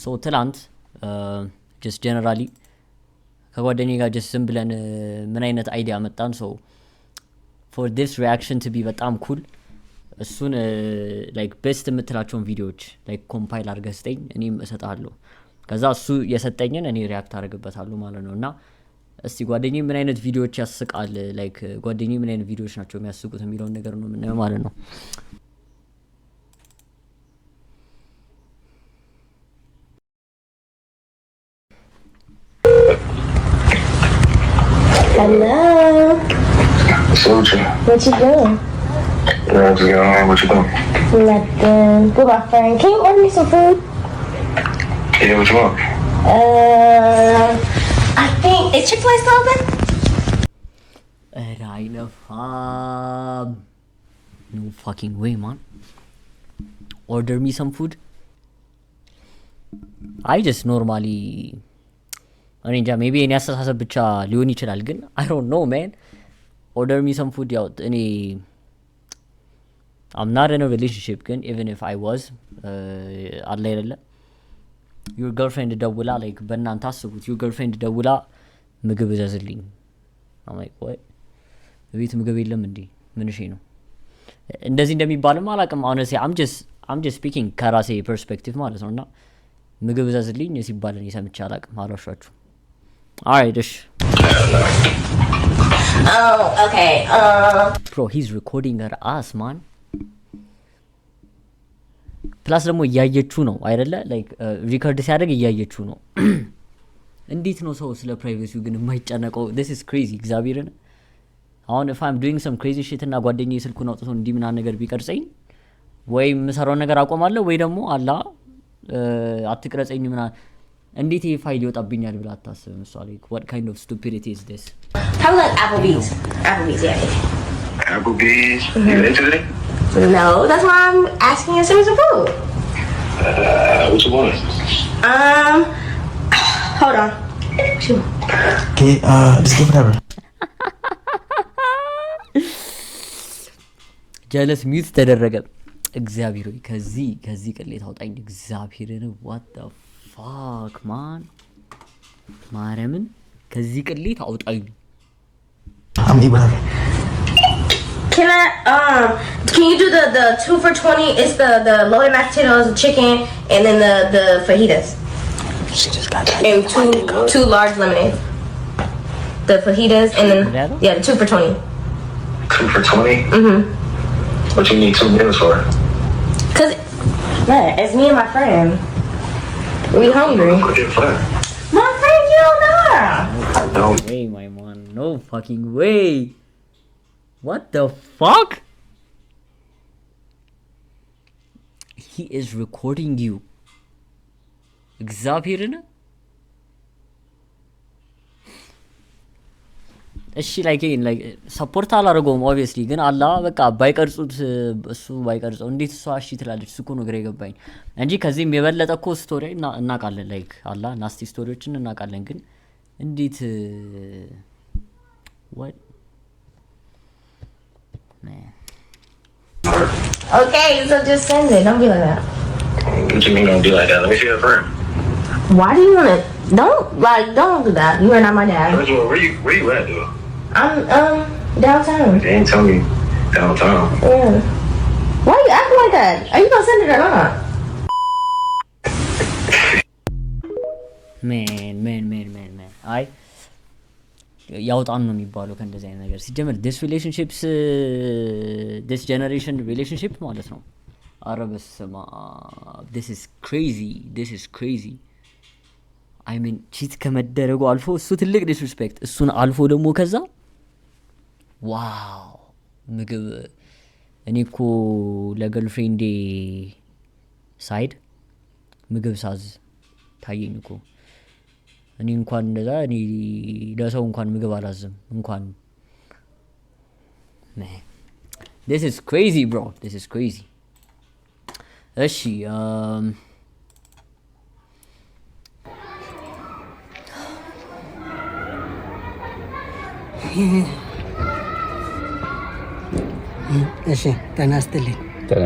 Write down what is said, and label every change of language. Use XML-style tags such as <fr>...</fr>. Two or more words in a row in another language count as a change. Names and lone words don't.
<am>ሶ ትላንት</am> <en>just generally</en> <am>ከጓደኛዬ ጋር ጀስት ዝም ብለን ምን አይነት አይዲያ መጣን</am> <en>so for this reaction to be</en> <am>በጣም ኩል እሱን</am> <en>like best</en> <am>የምትላቸውን ቪዲዮዎች</am> <en>like compile</en> <am>አድርገህ ስጠኝ እኔም እሰጥሃለሁ ከዛ እሱ የሰጠኝን እኔ ሪአክት አደርግበታለሁ ማለት ነው እና እስቲ ጓደኛዬ ምን አይነት ቪዲዮዎች ያስቃል ላይክ ጓደኛዬ ምን አይነት ቪዲዮዎች ናቸው የሚያስቁት የሚለውን ነገር ነው የምናየው ማለት ነው</am> <en>Hello. Soldier. What you doing? Yeah, just got home. What you doing? Nothing. With my friend. Can you order me some food? Yeah, what you want? I think is Chick-fil-A still open? No fucking way, man. Order me some food. I just normally</en> <am>እኔ እንጃ ሜቢ እኔ አስተሳሰብ ብቻ ሊሆን ይችላል ግን</am> <en>I don't know man order me some food</en> <am>ያው እኔ</am> <en>I'm not in a relationship</en> <am>ግን</am> <en>even if I was</en> <am>አለ አይደለ</am> <en>your girlfriend</en> <am>ደውላ like በእናንተ አስቡት</am> <en>your girlfriend</en> <am>ደውላ ምግብ እዘዝልኝ</am> <en>I'm like what</en> <am>ቤት ምግብ የለም እንዴ ምን እሺ ነው እንደዚህ እንደሚባልም አላውቅም</am> <en>honestly I'm just speaking</en> <am>ከራሴ perspective ማለት ነውና ምግብ እዘዝልኝ ሲባል እኔ ሰምቼ አላውቅም አላሻችሁ</am> <en>Alright, Dish. Oh, okay. Bro, he's recording her ass, man.</en> <am>Plus ደግሞ እያየችው ነው አይደለ ላይክ ሪከርድ ሲያደርግ እያየችው ነው እንዴት ነው ሰው ስለ ፕራይቬሲው ግን የማይጨነቀው</am> <en>this is crazy</en> <am>እግዚአብሔርን አሁን</am> <en>if I'm doing some crazy shit</en> <am>እና ጓደኛዬ ስልኩን አውጥቶ እንዲህ ምናምን ነገር ቢቀርጸኝ ወይ የምሰራው ነገር አቆማለሁ ወይ ደግሞ አላ አትቅረጸኝ ምናምን እንዴት ይሄ ፋይል ይወጣብኛል ብላ አታስብም እሷ</am> <en>like what kind of stupidity is this How like Applebee's yeah Applebee's? You into it? No, that's why I'm asking you to send me some food. What you want? Hold on. Shoot. Okay, just give whatever. jealous mute</en> <am>ተደረገ እግዚአብሔር ሆይ ከዚህ ቅሌት አውጣኝ እግዚአብሔርን</am> <en>what the fuck man</en> <am>ማርያምን ከዚህ ቅሌት አውጣኝ</am> <en>I'm eat whatever. Can you do the 2 for $20? It's the loaded mashed potatoes, the chicken, and then the fajitas. She just got that. And two large lemonades. The fajitas and then yeah, the 2 for $20. 2 for $20? Mhm. What you need 2 meals for? Cause man, it's me and my friend. We hungry. What's your friend? My friend, you don't know her. No. way my man no fucking way what the fuck he is recording you እግዚአብሔርን</en> <am>እሺ like ሰፖርት አላደረገውም obviously ግን አላ በቃ ባይቀርጹት እሱ ባይቀርጸው እንዴት እሷ እሺ ትላለች እሱ እኮ ነው ግራ የገባኝ እንጂ ከዚህም የበለጠ እኮ ስቶሪ እናቃለን like አላ ናስቲ ስቶሪዎችን እናቃለን ግን እንዴት</am> <en>what man Okay, so just send it. Don't be like that. What you mean don't be like that? Let me see your friend. Why do you wanna? Don't do that. You are not my dad. First of all, where you at, dude? I'm downtown. They ain't tell me downtown. Yeah. Why you acting like that? Are you gonna send it or not?</en> <am>man አይ ያውጣን ነው የሚባለው ከእንደዚህ አይነት ነገር ሲጀመር</am> <en>this relationships this generation relationship</en> <am>ማለት ነው አረበስማ</am> <en>this is crazy I mean cheat</en> <am>ከመደረጉ አልፎ እሱ ትልቅ disrespect እሱን አልፎ ደግሞ ከዛ ዋው ምግብ እኔ እኮ ለገርልፍሬንዴ ሳይድ ምግብ ሳዝ ታየኝ እኮ እኔ እንኳን እንደዛ እኔ ለሰው እንኳን ምግብ አላዝም እንኳን</am> <en>this is crazy bro this is crazy</en> <am>እሺ እሺ ተናስተልኝ</am>